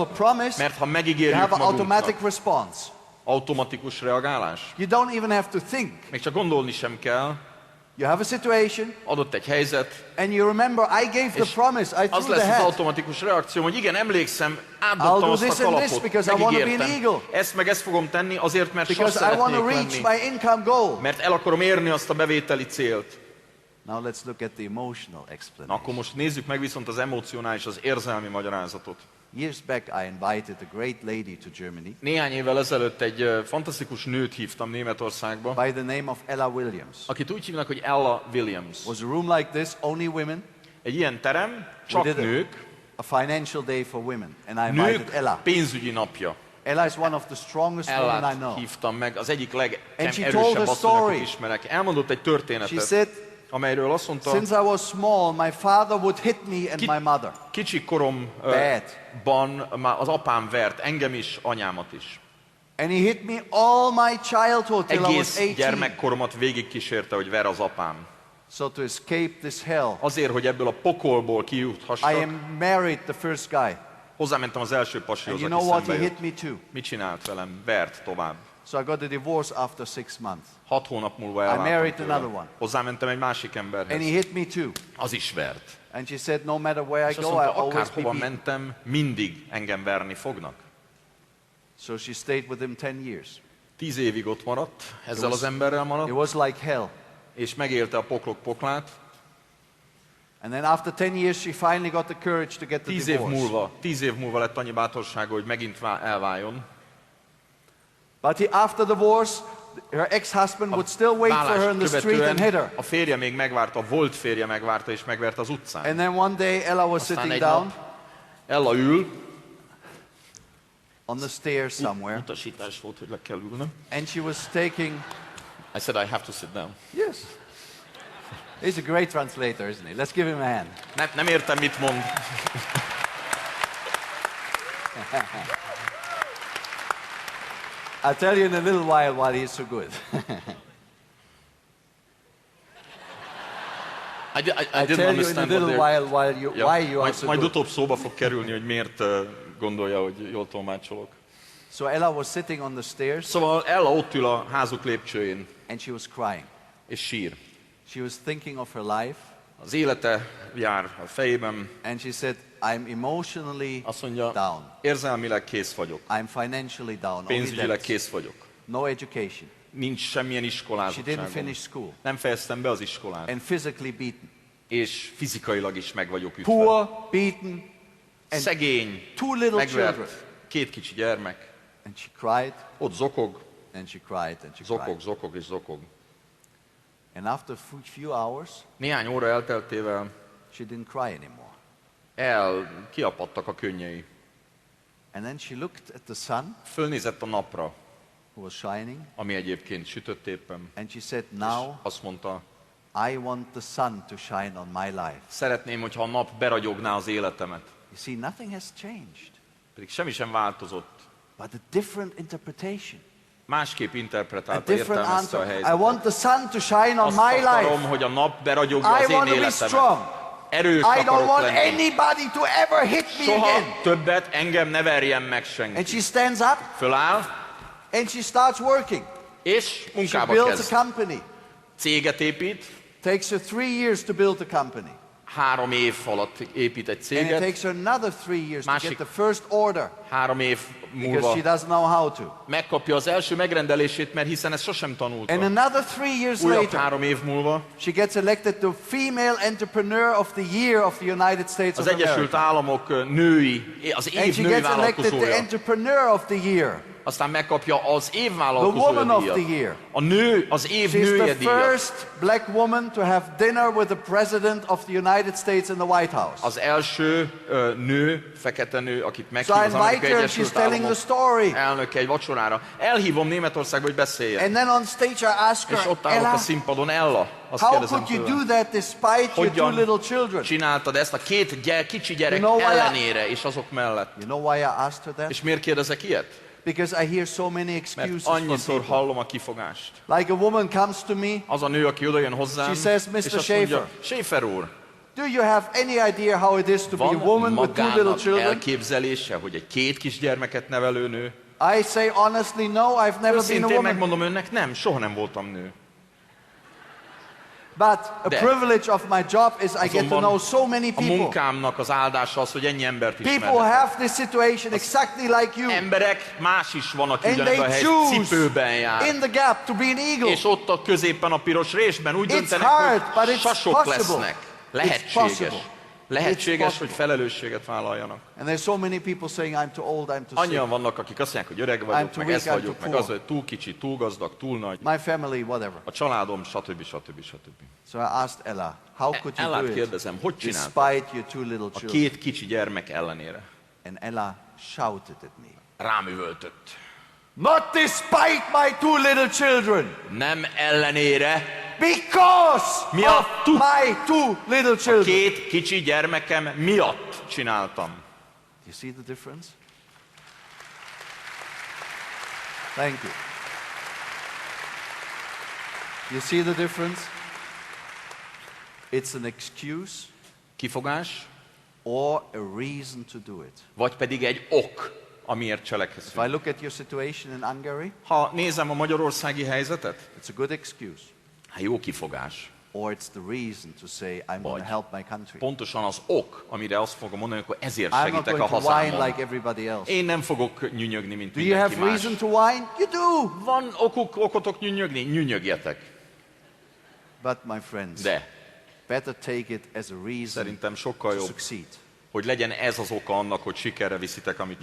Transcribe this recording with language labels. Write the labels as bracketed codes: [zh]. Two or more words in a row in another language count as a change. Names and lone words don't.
[hu] magunknak. [en] promise, [hu] Mert ha [en] you [hu] megígérjük [en] have an [hu] magunknak, [en] automatic response. [hu] automatikus reagálás, [en] You don't even have to think. [hu] még csak gondolni sem kell, [en] You have a situation [hu] adott egy helyzet, [en] and you remember I gave the [hu] és [en] promise, I [hu] az [en] threw [hu] lesz [en] the [hu] az [en] hat. [hu] automatikus reakció, hogy igen, emlékszem, [en] I'll [hu] átdobtam [en] do [hu] azt [en] this [hu] a [en] and this [hu] kalapot, [en] because I wanna be an [hu] megígértem. [en] eagle. [hu] Ezt meg ezt fogom tenni azért, mert sas [en] Because I want to [hu] szeretnék [en] reach [hu] lenni. [en] my income goal. [hu] Mert el akarom érni azt a bevételi célt. [en] Now let's look at the emotional [hu] Na, [en] explanation. [hu] akkor most nézzük meg viszont az emocionális, az érzelmi magyarázatot. [en] Years back I invited a great lady to Germany [hu] Néhány évvel ezelőtt egy fantasztikus nőt hívtam Németországba, [en] by the name of Ella Williams. [hu] akit úgy hívnak, hogy Ella Williams. [en] It was a room like this, only women. [hu] Egy ilyen terem, csak [en] We did [hu] nők, [en] a financial day for women, and I invited [hu] nők Ella. pénzügyi napja. [en] Ella is one of the strongest women I [hu] Ellát [en] know. [hu] hívtam meg, az egyik [en] And she told [hu] legerősebb [en] a [hu] asszony, [en] story. [hu] akit ismerek. Elmondott egy [en] She [hu] történetet, [en] said, [hu] amelyről azt mondta, [en] since I was small, my father would hit me and my mother. [hu] kicsi [en] Bad. [hu] koromban már az apám vert, engem is, anyámat is. [en] And he hit me all my childhood till I was [hu] Egész [en] 18. [hu] gyermekkoromat végigkísérte, hogy ver az apám. [en] So to escape this hell, [hu] Azért, hogy ebből a pokolból [en] I [hu] kijuthassak, [en] am married the first guy. [hu] hozzámentem az első [en] And [hu] pasihoz, [en] you [hu] aki [en] know what? He [hu] szembe [en] hit [hu] jött. [en] me too. [hu] Mit csinált velem? Vert tovább. [en] So I got a divorce after 6 months. [hu] 6 hónap múlva [en] I married [hu] elváltam tőle. [en] another one. [hu] Hozzámentem egy másik [en] And [hu] emberhez. [en] he hit me too. [hu] Az is vert. [en] And she said, no matter where I [hu] És azt [en] go, I [hu] mondta, [en] always be [hu] akárhova [en] beaten. [hu] mentem, mindig engem verni fognak. [en] So she stayed with him 10 years. [hu] 10 évig ott maradt, ezzel [en] was- [hu] az emberrel [en] It [hu] maradt, [en] was like hell. [hu] és megélte a poklok poklát. [en] And then after 10 years, she finally got the courage to get the [hu] 10 év múlva lett annyi bátorsága, hogy megint elváljon. [en] But after divorce, her ex-husband would still wait for her in the street and hit her. [hu] a férje még megvárta, a volt férje megvárta és megvert az utcán. [en] And then one day, Ella was [hu] Aztán [en] sitting [hu] egy [en] down [hu] nap Ella ül, [en] on the stairs somewhere, [hu] utasítás volt, hogy le kell ülnöm. [en] and she was taking... I said I have to sit down. Yes. He's a great translator, isn't he? Let's give him a hand. [hu] Nem értem, mit mond. [en] I'll tell you in a little while why he's so good. I I'll didn't tell you in a understand little what while why you are so [hu] majd [en] good. [hu] utóbb szóba fog kerülni, hogy miért gondolja, hogy jól tolmácsolok. [en] So Ella was sitting on the stairs, [hu] Szóval Ella ott ül a házuk lépcsőjén, [en] and she was crying. [hu] és sír. [en] She was thinking of her life, [hu] Az élete jár a fejében, [en] and she said, I'm emotionally [hu] azt mondja, [en] down. [hu] érzelmileg kész vagyok, [en] I'm financially down. Only [hu] pénzügyileg [en] debts. [hu] kész vagyok. [en] No education. [hu] Nincs semmilyen [en] She didn't [hu] iskolázottságom. [en] finish school. [hu] Nem fejeztem be az iskolát. [en] And physically beaten. [hu] És fizikailag is meg vagyok ütve. [en] Poor, beaten, and [hu] Szegény, [en] 2 little children. [hu] megvert, 2 kicsi gyermek. [en] And she cried, [hu] Ott zokog, [en] and she cried, and she [hu] zokog, [en] cried. [hu] zokog és zokog. [en] And after a few hours, [hu] Néhány óra elteltével [en] she didn't cry anymore. [hu] kiapadtak a könnyei. [en] And then she looked at the sun, [hu] Fölnézett a napra, [en] who was shining, [hu] ami egyébként sütött éppen, [en] and she said, [hu] és [en] now [hu] azt mondta, [en] I want the sun to shine on my life. [hu] szeretném, hogyha a nap beragyogná az életemet. [en] You see, nothing has changed, [hu] Pedig semmi sem változott. [en] but a different interpretation. [hu] Másképp [en] A [hu] interpretálta, [en] different [hu] értelmezte a [en] answer. I [hu] helyzetet. [en] want the sun to shine on [hu] Azt [en] my [hu] akarom, [en] life. [hu] hogy a nap beragyogja [en] I [hu] az én [en] want to be [hu] életemet. [en] strong. [hu] Erős [en] I don't [hu] akarok [en] want [hu] lenni. [en] anybody to ever hit me [hu] Soha [en] again. [hu] többet engem ne verjen meg [en] And [hu] senki. [en] she stands up [hu] Föláll, [en] and she starts working. [hu] és [en] She [hu] munkába [en] builds [hu] kezd. [en] a company. [hu] Céget épít, [en] Takes her 3 years to build a company. [hu] 3 év alatt épít egy [en] And it [hu] céget, [en] takes her another 3 years to [hu] Másik- [en] get the first order [hu] 3 év [en] because [hu] múlva [en] she doesn't know how to. [hu] megkapja az első megrendelését, mert hiszen ezt sosem tanulta. [en] And another 3 years [hu] Újabb [en] later, [hu] 3 év múlva [en] she gets elected the Female Entrepreneur of the Year of the United States [hu] az [en] of [hu] Egyesült [en] America. [hu] Államok női, az [en] And [hu] év [en] she [hu] női [en] gets elected the [hu] vállalkozója. [en] Entrepreneur of the Year [hu] aztán megkapja az év [en] the woman [hu] vállalkozója [en] of the [hu] díjat. [en] year. [hu] A nő, az év [en] She's [hu] nője [en] the [hu] díjat. [en] first black woman to have dinner with the president of the United States in the White House. [hu] Az első nő, fekete nő, akit [en] So [hu] meghív [en] I [hu] az [en] invite [hu] Amerikai [en] her and she's [hu] Egyesült [en] telling the [hu] Államok [en] story. [hu] elnöke egy vacsorára. Elhívom Németországba, hogy beszéljen. [en] And then on stage I ask [hu] És [en] her, [hu] ott állok a [en] Ella, [hu] színpadon, Ella, azt [en] how [hu] kérdezem [en] could you [hu] tőle. [en] do that despite your two [hu] Hogyan [en] little children? [hu] csináltad ezt a két kicsi gyerek [en] You know why I- [hu] ellenére, és azok mellett? [en] You know why I asked her that? [hu] És miért kérdezek ilyet? [en] Because I hear so many [hu] Mert [en] excuses from [hu] annyiszor [en] people. [hu] hallom a kifogást. [en] Like a woman comes to me, [hu] Az a nő, aki odajön hozzám, [en] She says, Mr. [hu] és azt mondja, [en] Schäfer. [hu] Schäfer úr, [en] do you have any idea how it is to be [hu] van [en] a woman with two little [hu] magának [en] children? [hu] elképzelése, hogy egy két kisgyermeket nevelő nő? [en] I say honestly, no, I've never been a [hu] Őszintén [en] woman. [hu] megmondom önnek, nem, soha nem voltam nő. [en] But a [hu] De. [en] privilege of my job is I get to [hu] Azonban [en] know so many [hu] a [en] people. [hu] munkámnak az áldása az, hogy ennyi embert [en] People [hu] ismerhetek. [en] have this situation exactly like you. [hu] Emberek, más is van, aki [en] And [hu] ugyanebben a [en] they [hu] helyzetben [en] choose [hu] cipőben jár. [en] in the gap to be an eagle. [hu] És ott a középen a piros résben úgy [en] It's [hu] döntenek, [en] hard, but [hu] hogy [en] it's [hu] sasok [en] possible. [hu] lesznek. [en] It's [hu] Lehetséges. [en] possible. [hu] Lehetséges, [en] possible. [hu] hogy felelősséget vállaljanak. [en] And there's so many people saying I'm too old, I'm too sick. [hu] Annyian vannak, akik azt mondják, hogy öreg [en] I'm [hu] vagyok, [en] too [hu] meg ez [en] weak, I'm [hu] vagyok, [en] too [hu] meg az, [en] poor. [hu] hogy túl kicsi, túl gazdag, túl nagy. [en] My family, whatever. [hu] A családom, stb. [en] So I asked Ella, how could you [hu] Ellát [en] do it [hu] kérdezem, hogy csináltad? [en] despite your two little [hu] A [en] children? [hu] két kicsi gyermek ellenére. [en] And Ella shouted at me. [hu] Rám üvöltött. [en] Not despite my two little children. [hu] Nem ellenére, [en] Because [hu] Miattuk. [en] of my two little [hu] a [en] children. [hu] két kicsi gyermekem miatt csináltam. [en] You see the difference? Thank you. You see the difference? It's an excuse [hu] Kifogás, [en] or a reason to do it. [hu] vagy pedig egy ok, amiért [en] If I [hu] cselekszünk. [en] look at your situation in Hungary, [hu] Ha nézem a magyarországi helyzetet, [en] it's a good excuse. [hu] hát jó kifogás. [en] Or it's the reason to say, I'm going [hu] Vagy [en] to help my country. [hu] pontosan az ok, amire azt fogom mondani, hogy ezért [en] I'm not [hu] segítek a [en] going to whine [hu] hazámon. [en] like everybody else. [hu] Én nem fogok nyünyögni, mint [en] Do you have [hu] mindenki más. [en] reason to whine? You do. [hu] Van okotok nyünyögni? Nyünyögjetek. [en] But my friends, [hu] De [en] better take it as a reason [hu] szerintem sokkal [en] to [hu] jobb, [en] succeed. [hu] hogy legyen ez az oka annak, hogy sikerre viszitek, amit